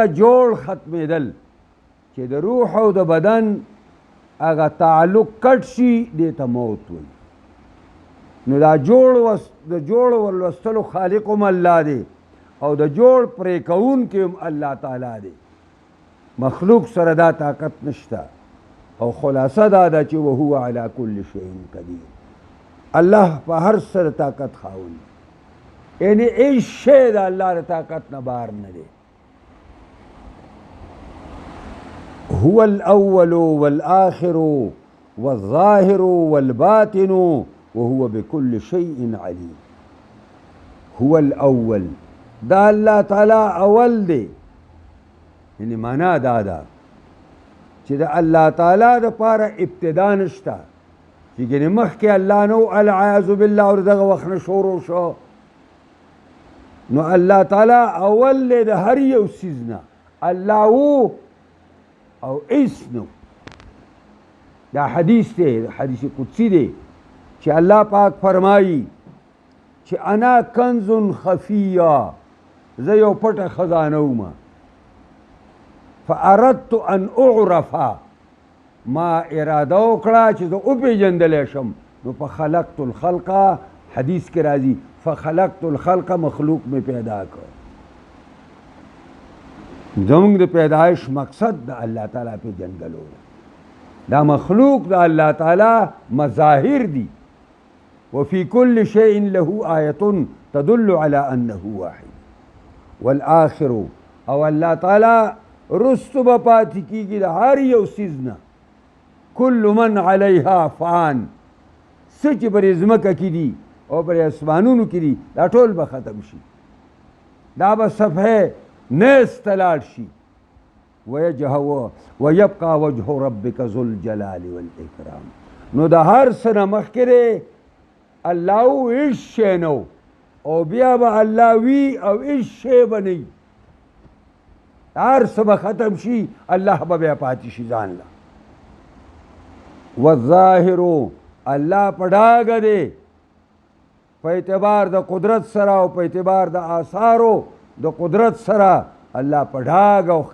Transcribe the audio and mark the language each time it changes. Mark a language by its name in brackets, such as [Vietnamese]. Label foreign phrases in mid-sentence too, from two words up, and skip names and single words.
[Pashto] جوړ ختمېدل چې د روح او د بدن هغه تعلق کټ شي دې ته موت وایي نو دا د جوړ ولوستلو خالق هم الله دی او د جوړ پرې کوونکی هم الله تعالی دی مخلوق سره دا طاقت نشته او خلاصه دا ده چې [Arabic] وهو علی کل شیء قدیر [Pashto] الله په هر څه د طاقت خاوند یعنی هیڅ شی د الله د طاقت نه بهر نه دی [Arabic] هو الاول والآخر والظاهر والباطن وهو بكل شيء عليم هو الاول [Pashto] دا الله تعالی اول دی یعنی معنا دا ده چې د الله تعالی دپاره ابتدا نشته چې ګنې مخکې الله نو [Arabic] العیاذ بالله [Pashto] او دغه وخت نه شروع شو نو الله تعالی اول دی د هر یو څیز نه الله و او هیڅ نو دا حدیث دی حدیث قدسی دی چې الله پاک فرمایي چې [Arabic] انا کنز خفیه [Pashto] زه یو پټه خزانه وم [Arabic] فاردت ان اعرف [Pashto] ما اراده وکړه چې زه وپېژندلی شم نو [Arabic] فخلقت الخلق [Pashto] حدیث کې راځي [Arabic] فخلقت الخلق [Pashto] مخلوق مې پیدا کړ زمونږ د پیدایش مقصد د الله تعالی پېژندلو دا مخلوق د الله تعالی مظاهر دي [Arabic] وفي كل شيء له آية تدل على أنه واحد والآخر [Pashto] او الله تعالی رستو به پاتې کېږي د هر یو څیز نه [Arabic] كل من عليها فان [Pashto] څه چې پرې ځمکه کې دي او پرې اسمانونو کې دي دا ټول به ختم شي دا به صفحه نیست لاړ شي [Arabic] ويبقى وجه ربك ذو الجلال والإكرام [Pashto] نو د هر څه نه مخکې الله هیڅ شی نه او بیا به الله وي او هیڅ شی به نه وي هر څه به ختم شي الله به بیا پاتې شي ځان له والظاهر الله په ډاګه دی په اعتبار د قدرت سره او په اعتبار د آثارو د قدرت سره الله په ډاګه او